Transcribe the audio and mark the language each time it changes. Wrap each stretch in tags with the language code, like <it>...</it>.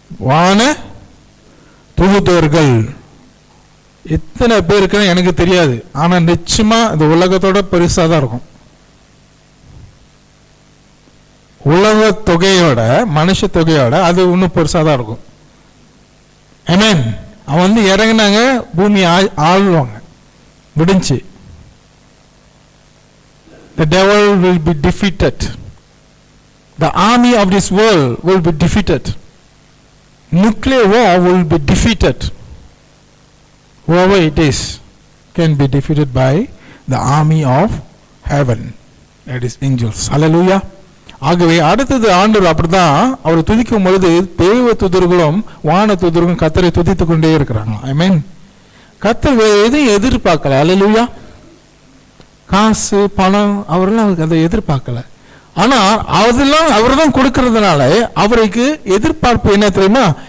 <ta>வான தூதர்கள் எத்தனை பேருக்குன்னு எனக்கு தெரியாது, ஆனா நிச்சயமா இந்த உலகத்தோட பெருசா தான் இருக்கும். உலக தொகையோட, மனுஷ தொகையோட அது இன்னும் பெருசா தான் இருக்கும். ஆமென். அவன் இறங்கினாங்க, பூமி ஆளுவாங்க, முடிஞ்சு.</ta> <en>The devil will be defeated. The army of this world will be defeated. Nuclear war will be defeated. Whoever it is can be defeated by the army of heaven, that is angels. Hallelujah.</en> <ta>ஆகவே அடுத்தது ஆண்டவர் அப்படிதான் அவர் துதிக்கும் பொழுது தேவ தூதர்களும் வான தூதர்களும் கர்த்தரை துதித்துக் கொண்டே இருக்கிறாங்க.</ta> <en>I mean,</en> <ta>கர்த்தர் எதையும் எதிர்பார்க்கல. அல்லேலூயா. காசு, பணம், அவரெல்லாம் அதை எதிர்பார்க்கல. ஆனா அதெல்லாம் அவர் தான் கொடுக்கறதுனால அவருக்கு எதிர்பார்ப்பு என்ன தெரியுமா?</ta>